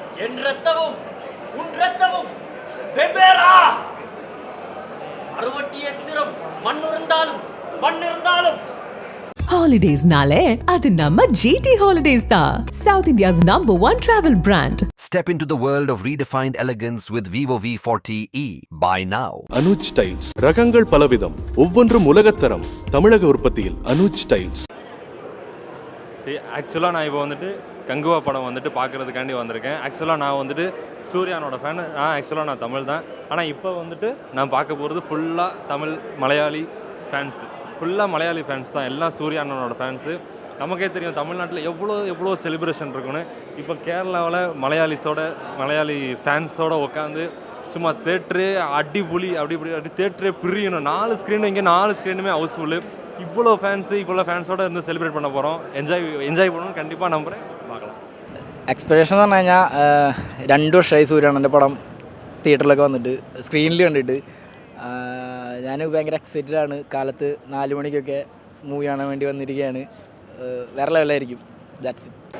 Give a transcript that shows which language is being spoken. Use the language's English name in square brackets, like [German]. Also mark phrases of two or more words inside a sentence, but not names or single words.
[Tamil] என் ரத்தமும் உன் ரத்தமும் வெவ்வேறா. 68 மண்ணிருந்தாலும் மண்ணிருந்தாலும். [English] Holidays [Tamil] நாலே அது நம்ம [English] GT Holidays da, South India's #1 travel brand. Step into the world of redefined elegance with Vivo V40e. Buy now. [Tamil] அனுஜ் டைல்ஸ் ரகங்கள் பலவிதம், ஒவ்வொன்றும் உலகத்தரம். தமிழக உற்பத்தியில் அனுஜ் டைல்ஸ். சரி, ஆக்சுவலாக நான் இப்போ வந்துட்டு கங்குவா படம் வந்துட்டு பார்க்குறதுக்காண்டி வந்திருக்கேன். ஆக்சுவலாக நான் வந்துட்டு சூர்யானோட ஃபேன். ஆக்சுவலாக நான் தமிழ் தான். ஆனால் இப்போ வந்துட்டு நான் பார்க்க போகிறது ஃபுல்லாக தமிழ் மலையாளி ஃபேன்ஸு. ஃபுல்லாக மலையாளி ஃபேன்ஸ் தான், எல்லாம் சூர்யானோட ஃபேன்ஸு. நமக்கே தெரியும் தமிழ்நாட்டில் எவ்வளோ செலிப்ரேஷன் இருக்குன்னு. இப்போ கேரளாவில் மலையாளி ஃபேன்ஸோடு உட்காந்து சும்மா தேட்டரு அடிபுலி அப்படி தேட்டரே பிரியணும். 4 ஸ்க்ரீனு, இங்கே 4 ஸ்க்ரீனுமே ஹவுஸ்ஃபுல்லு. இவ்வளோ ஃபேன்ஸோடு இருந்து செலிப்ரேட் பண்ண போகிறோம். என்ஜாய் பண்ணணும், കണ്ടിപ്പാக നമ്പറേ பார்க்கலாம். [Malayalam] എക്സ്പെക്ടേഷൻ എന്ന് പറഞ്ഞു കഴിഞ്ഞാൽ 2 വർഷമായി സൂര്യാനൻ്റെ പടം തിയേറ്ററിലൊക്കെ വന്നിട്ട് സ്ക്രീനിൽ കണ്ടിട്ട് ഞാൻ ഭയങ്കര എക്സൈറ്റഡ് ആണ്. കാലത്ത് 4 മണിക്കൊക്കെ മൂവി കാണാൻ വേണ്ടി വന്നിരിക്കുകയാണ്. വേറെ ലെവലായിരിക്കും. [English] that's it.